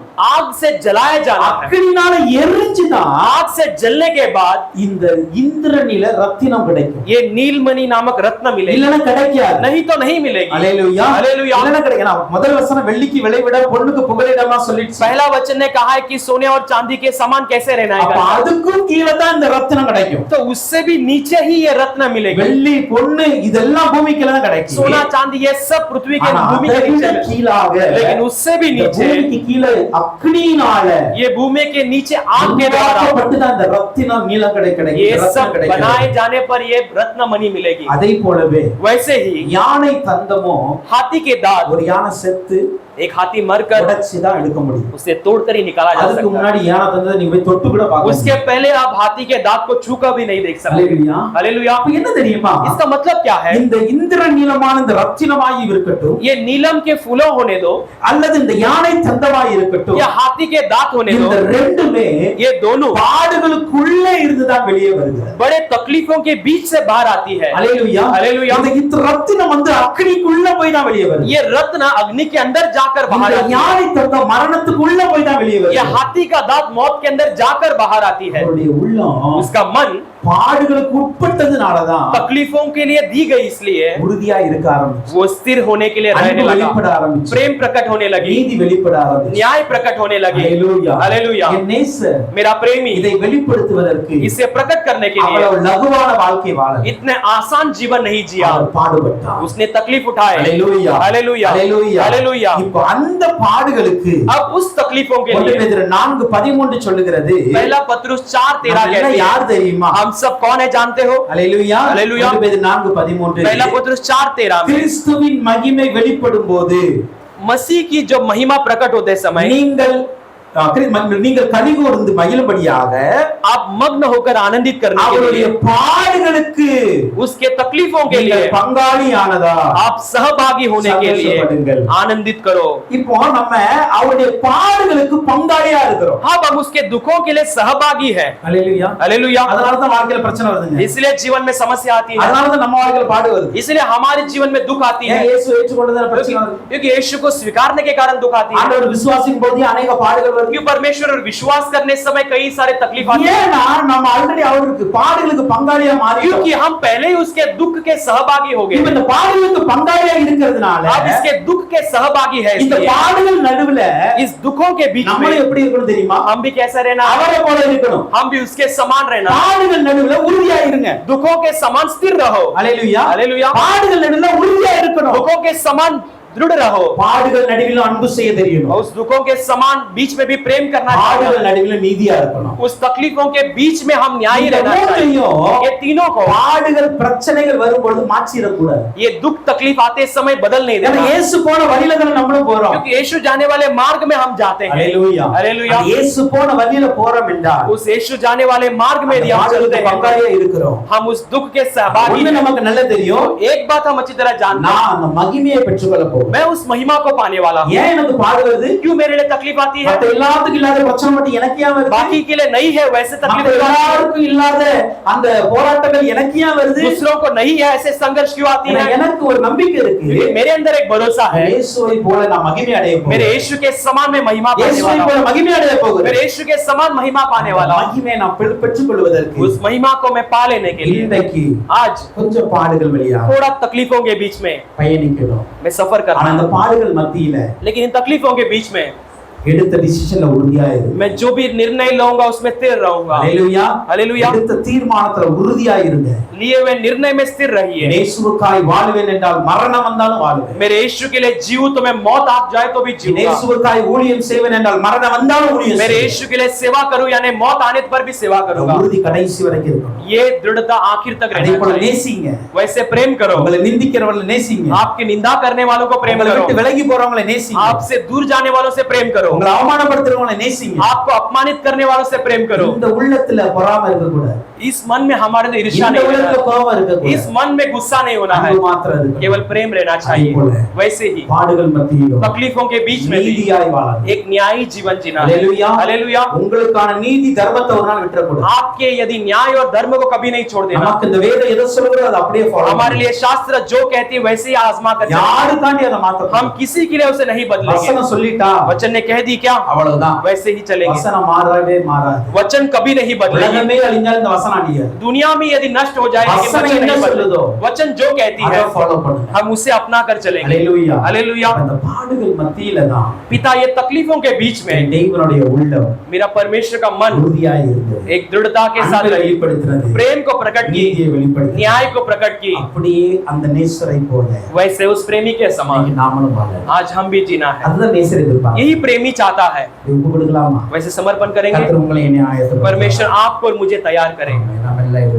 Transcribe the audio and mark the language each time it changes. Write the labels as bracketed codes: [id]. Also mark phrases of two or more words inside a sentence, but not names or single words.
[hi] आग से जलाया जाना है। [ta] அக்கினியால எரிஞ்சுதான் [hi] आग से जलने के बाद [ta] இந்த இந்திரநில ரத்தினம் கிடைக்கும். [hi] ये नीलमणि नामक रत्न मिलेगी, [ta] இல்லனா கிடைக்காது. [hi] नहीं तो नहीं मिलेगी। [ta] ஹல்லேலூயா. [hi] हालेलुया। [ta] இல்லனா கிடைக்காது. முதல் வசனம் வெள்ளிக்கு விளைவிட பொன்னுக்கு புகலிடமா சொல்லிச்சு. [hi] पहला वचन ने कहा है कि सोने और चांदी के समान कैसे रहना [ta] அப்ப [hi] है, [ta] அதுக்கும் கீழே தான் இந்த ரத்தினம் கிடைக்கும். [hi] तो उससे भी नीचे ही ये रत्न मिलेगी। [ta] வெள்ளி பொன்னு இதெல்லாம் பூமிக்குள்ள தான் கிடைக்கும். [hi] सोना चांदी ये सब पृथ्वी के [ta] ஆனா [hi] भूमि के [ta] அதை [hi] नीचे [ta] விட [hi] मिलेगी। [ta] கீழாக [hi] लेकिन उससे भी [ta] இந்த [hi] नीचे [ta] பூமிக்கு கீழே அக்னியினால [hi] ये भूमि के नीचे आग के द्वारा [ta] உண்டாக்கப்பட்டு தான் இந்த ரத்தினம் நீலம் கிடைக்கும். [hi] ये सब बनाए जाने पर ये रत्न मणि मिलेगी। [ta] அதே போலவே [hi] वैसे ही [ta] யானை தந்தமோ, [hi] हाथी के दांत, [ta] ஒரு யானை செத்து [hi] एक हाथी मरकर [ta] உடைச்சு தான் எடுக்க முடியும். [hi] उसे तोड़कर ही निकाला जा [ta] அதுக்கு [hi] सकता है। [ta] முன்னாடி ஏனா தந்ததை நீங்க போய் தொட்டு கூட பார்க்க [hi] उसके पहले आप हाथी के दांत को छूकर भी नहीं देख सकते। हालेलुया। हालेलुया। [ta] அப்ப என்ன தெரியுமா? [hi] इसका मतलब क्या है? [ta] இந்த இந்திர நீலமான இந்த ரத்தினமாய் இருக்கட்டும், [hi] ये नीलम के फूलों होने दो [ta] அல்லது இந்த யானை தந்தமாய் இருக்கட்டும், [hi] या हाथी के दांत होने [ta] இந்த [hi] दो, [ta] ரெண்டுமே [hi] ये दोनों [ta] பாடுகளுக்குள்ளே இருந்து தான் வெளியே வருகிறது. [hi] बड़े तकलीफों के बीच से बाहर आती है। हालेलुया। हालेलुया। [ta] இந்த ரத்தினம் வந்து அக்கினிக்குள்ள போய் தான் வெளியே வருது. [hi] ये रत्न अग्नि के अंदर जाकर बाहर [ta] இந்த [hi] आती है। [ta] யானை தந்த மரணத்துக்குள்ள போய் தான் வெளியே [hi] ये [ta] வருது. [hi] हाथी का दांत मौत के अंदर जाकर बाहर आती है। [ta] அவருடைய உள்ளம் [hi] उसका मन [ta] பாடுகளுக்கு உட்பட்டதுனால தான் [hi] तकलीफों के लिए दी गई, इसलिए [ta] உறுதியா இருக்க ஆரம்பிச்சு, [hi] वो स्थिर होने के लिए रहने [ta] அன்பு [hi] लगा, [ta] வெளிப்பட ஆரம்பிச்சு, [hi] प्रेम प्रकट होने लगी, [ta] நீதி வெளிப்பட ஆரம்பிச்சு. [hi] न्याय प्रकट होने लगे। हालेलुया। हालेलुया। [ta] என் நேசர் [hi] मेरा प्रेमी [ta] இதை வெளிப்படுத்துவதற்கு [hi] इसे प्रकट करने के लिए [ta] அவ்வளவு லகுவான வாழ்க்கை வாழ [hi] इतने आसान जीवन नहीं जिया, [ta] அவர் பாடுபட்டார். [hi] उसने तकलीफ उठाए। हालेलुया। हालेलुया। हालेलुया। हालेलुया। [ta] இப்போ அந்த பாடுகளுக்கு [hi] अब उस तकलीफों के 1 लिए [ta] பேதுரு 4:13 சொல்லுகிறது, [hi] पहला पत्रुस 4:13 [ta] நம்ம [hi] कहती है, [ta] யார் தெரியுமா? [hi] हम सब कौन है जानते हो? हालेलुया। हालेलुया। [ta] 1 பேதுரு 4:13 [hi] पहला पत्रुस 4:13 में [ta] கிறிஸ்துவின் மகிமை வெளிப்படும் போது [hi] मसीह की जो महिमा प्रकट होते समय [ta] நீங்கள் கலிகூர்ந்து மகிழும்படியாக [hi] आप मग्न होकर आनंदित करने के [ta] அவருடைய [hi] लिए, [ta] பாடுகளுக்கு [hi] उसके तकलीफों के [ta] நீங்கள் [hi] लिए [ta] பங்காளியானதா [hi] आप सहभागी होने के लिए [ta] சந்தோஷப்படுங்கள். [hi] आनंदित करो। [ta] இப்போ நம்ம அவருடைய பாடுகளுக்கு பங்காளியா இருக்கிறோம். [hi] अब हम उसके दुखों के लिए सहभागी है। हालेलुया। हालेलुया। [ta] அதனால தான் வாழ்க்கையில பிரச்சனை வருதுங்க. [hi] इसलिए जीवन में समस्या आती है, [ta] அதனால தான் நம்ம வாழ்க்கையில பாடு வருது. [hi] इसलिए हमारे जीवन में दुख आती है, [ta] ஏன் இயேசு ஏற்றுக்கொண்டதால பிரச்சனை வருது? [hi] क्योंकि यीशु को स्वीकारने के कारण दुख आती है, [ta] ஆண்டவர் விசுவாசிக்கும் போது अनेक பாடுகள் வருது. [hi] क्योंकि परमेश्वर और विश्वास करने समय कई सारे तकलीफ आती है, [ta] ஏன்னா நம்ம ஆல்ரெடி அவருக்கு பாடுகளுக்கு பங்காளியா மாறிட்டோம். [hi] क्योंकि हम पहले ही उसके दुख के सहभागी हो [ta] இப்ப [hi] गए। [ta] இந்த பாடுகளுக்கு பங்காளியா இருக்கிறதுனால [hi] अब इसके दुख के सहभागी है, [ta] இந்த [hi] इसलिए [ta] பாடுகள் நடுவுல [hi] इस दुखों के बीच [ta] நம்மள [hi] में [ta] எப்படி இருக்கணும் தெரியுமா? [hi] हम भी कैसा रहना है? [ta] அவரை போல இருக்கணும். [hi] हम भी उसके समान रहना। [ta] பாடுகள் நடுவுல உறுதியா இருங்க. [hi] दुखों के समान स्थिर रहो। [ta] ஹalleluya. [hi] हालेलुया। [ta] பாடுகள் நடுவுல உறுதியா இருக்கணும். [hi] दुखों के समान दृढ़ रहो। [ta] பாடுகள் நடுவிலும் அன்பு செய்ய தெரியணும். [hi] और उस दुखों के समान बीच में भी प्रेम करना [ta] பாடுகள் [hi] चाहिए। [ta] நடுவிலும் நீதியா இருக்கணும். [hi] उस तकलीफों के बीच में हम न्यायी रहना चाहिए। ये तीनों को, [ta] பாடுகள் பிரச்சனைகள் வரும்பொழுது மாற்றிட கூடாது. [hi] ये दुख तकलीफ आते समय बदल नहीं [ta] ஏன்னா [hi] देना, [ta] இயேசு போன வழியில தான் நம்மளும் போறோம். [hi] क्योंकि यीशु जाने वाले मार्ग में हम जाते हैं। [ta] ஹalleluya. [hi] हालेलुया। [ta] அந்த இயேசு போன வழியில போறோம் என்றால் [hi] उस यीशु जाने वाले मार्ग में यदि हम चलते [ta] பாடுகளுக்கு [hi] हैं, [ta] பங்காளியா இருக்கிறோம். [hi] हम उस दुख के सहभागी [ta] ஒண்ணு [hi] हैं। [ta] நமக்கு நல்லா தெரியும், [hi] एक बात हम अच्छी तरह जानते हैं, [ta] நான் அந்த மகிமையை பெற்றுக்கொள்ள போறேன். [hi] मैं उस महिमा को पाने वाला हूँ। [ta] ஏன் எனக்கு பாடு வருது? [hi] क्यों मेरे लिए तकलीफ आती है? [ta] மத்த எல்லாத்துக்கும் இல்லாத பிரச்சனை மட்டும் எனக்கு ஏன் வருது? [hi] बाकी के लिए नहीं है वैसे [ta] மத்த [hi] तकलीफ, [ta] எல்லாருக்கும் இல்லாத அந்த போராட்டங்கள் எனக்கு ஏன் வருது? [hi] दूसरों को नहीं है ऐसे संघर्ष क्यों आती [ta] ஏன்னா [hi] है? [ta] எனக்கு ஒரு நம்பிக்கை இருக்கு. [hi] क्योंकि मेरे अंदर एक भरोसा है, [ta] இயேசுவை போல நான் மகிமை அடைய [hi] मेरे [ta] போகிறேன். [hi] यीशु के समान में महिमा पाने [ta] இயேசுவை [hi] वाला [ta] போல [hi] हूँ। [ta] மகிமை அடைய போகிறேன். [hi] मेरे यीशु के समान महिमा पाने वाला हूँ। [ta] மகிமையை நான் பெற்றுக்கொள்வதற்கு [hi] उस महिमा को मैं पा लेने के लिए [ta] இன்றைக்கு [hi] आज [ta] கொஞ்சம் பாடுகள் வழியா [hi] थोड़ा तकलीफों के बीच में [ta] பயணிக்கணும். [hi] मैं सफर कर [ta] ஆனா [hi] रहा [ta] அந்த [hi] हूँ, [ta] பாடுகள் மத்தியில [hi] लेकिन इन तकलीफों के बीच में [ta] எடுத்த டிசிஷன்ல உறுதியா இரு. [hi] मैं जो भी निर्णय लूंगा उसमें स्थिर रहूंगा। [ta] ஹalleluya. [hi] हालेलुया। [ta] எடுத்த தீர்மானத்துல உறுதியா இருங்க. [hi] लिए हुए निर्णय में स्थिर रहिए। [ta] இயேசுவுக்காய் வாழ்வேன் என்றால் மரணம் வந்தாலும் வாழ்வேன். [hi] मेरे यीशु के लिए जीऊं तो मैं मौत आ जाए तो भी जीऊंगा। [ta] இயேசுவுக்காய் ஊழியம் செய்வேன் என்றால் மரணம் வந்தாலும் ஊழியம் [hi] मेरे [ta] செய்வேன். [hi] यीशु के लिए सेवा करूं यानी मौत आने पर भी सेवा [ta] அந்த [hi] करूंगा। [ta] உறுதி கடைசி வரைக்கும் இருக்கணும். [hi] ये दृढ़ता आखिर तक [ta] அதே [hi] रहना [ta] போல [hi] चाहिए। [ta] நேசிங்க. [hi] वैसे प्रेम करो, [ta] உங்களை நிந்திக்கிறவங்களை நேசிங்க. [hi] आपकी निंदा करने वालों को प्रेम [ta] உங்களை [hi] करो, [ta] விட்டு விலகி போறவங்களை நேசிங்க. [hi] आपसे दूर जाने वालों से प्रेम करो, [ta] உங்களை அவமானப்படுத்துறவங்களை நேசிங்க. [hi] आपको अपमानित करने वालों से प्रेम करो। [ta] இந்த உள்ளத்துல பொறாமை இருக்க கூடாது. [hi] इस मन में हमारे अंदर ईर्ष्या [ta] இந்த [hi] नहीं [ta] உள்ளத்துல [hi] रहना, [ta] கோபம் இருக்க [hi] इस [ta] கூடாது. [hi] मन में गुस्सा नहीं होना है, [ta] அன்பு மாத்திரம் இருக்கணும். [hi] केवल प्रेम रहना चाहिए। बोले। वैसे ही [ta] பாடுகள் மத்தியிலும் [hi] तकलीफों के बीच में भी [ta] நீதியாய் வாழணும். [hi] एक न्यायी जीवन जीना। [ta] ஹalleluya. [hi] हालेलुया। [ta] உங்களுக்கான நீதி தர்மத்தை ஒரு நாள் விட்டுறக்கூடாது. [hi] आपके यदि न्याय और धर्म को कभी नहीं छोड़ देना। [ta] நமக்கு இந்த வேதம் எதை சொல்லுதோ அதை அப்படியே ஃபாலோ [hi] हमारे लिए शास्त्र जो कहती है वैसे ही आजमा कर चलेंगे। [ta] யாருக்காண்டி அதை மாத்த [hi] हम किसी के लिए उसे नहीं बदलेंगे। [ta] வசனம் சொல்லிட்டா [hi] वचन ने कह दी क्या, [ta] அவ்வளவுதான். [hi] वैसे ही चलेंगे। [ta] வசனம் மாறவே மாறாது. [hi] वचन कभी नहीं बदलेगा। [ta] உலகமே அழிஞ்சாலும் இந்த வசனம் அழியாது. [hi] दुनिया में यदि नष्ट हो जाए लेकिन वचन वचन [ta] என்ன [hi] नहीं [ta] சொல்லுதோ [hi] बदलेगा। वचन जो कहती है [ta] அதை ஃபாலோ பண்ணுங்க. [hi] हम उसे अपना कर चलेंगे। [ta] ஹalleluya. [hi] हालेलुया। [ta] அந்த பாடுகள் மத்தியில தான் [hi] पिता ये तकलीफों के बीच में [ta] தேவனுடைய உள்ளம் [hi] मेरा परमेश्वर का मन [ta] உறுதியாய் இருந்தது. [hi] एक दृढ़ता के साथ [ta] அன்பை வெளிப்படுத்தினது. [hi] प्रेम को प्रकट की, [ta] நீதியை வெளிப்படுத்தினது. [hi] न्याय को प्रकट की। [ta] அப்படியே அந்த நேசரை போல [hi] वैसे उस प्रेमी के समान [ta] இன்னைக்கு நாமளும் வாழணும். [hi] आज हम भी जीना है। [ta] அதுதான் நேசர் எதிர்பார்க்கிறார். [hi] यही प्रेमी चाहता है। [ta] ஒப்பு கொடுக்கலாமா? [hi] वैसे समर्पण करेंगे। [ta] கர்த்தர் உங்களை என்னை ஆயத்தப்படுத்துவார். [hi] परमेश्वर आपको और मुझे तैयार करें। [ta] நாம் எல்லாம்